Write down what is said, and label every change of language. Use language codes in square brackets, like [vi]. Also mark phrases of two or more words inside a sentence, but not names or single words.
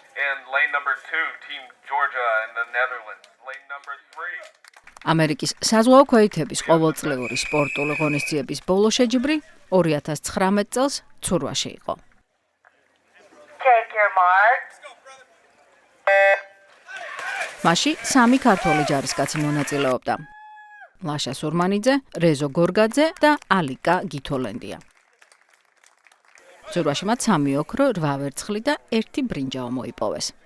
[en] And lane number 2, Team Georgia in the Netherlands. Lane number 3. [ka] ამერიკის საზღვაო ქვეითების ყოველწლიური სპორტული ღონისძიების ბოლო შეჯიბრი 2019 წელს ცურვაში იყო. [en] Take your mark. [ka] მასში 3 ქართველი ჯარისკაცი მონაწილეობდა. ლაშა სურმანიძე, რეზო გორგაძე და ალიკა გითოლენდია. ცურვაში მათ 3 ოქრო, 8 ვერცხლი და 1 ბრინჯაო მოიპოვეს.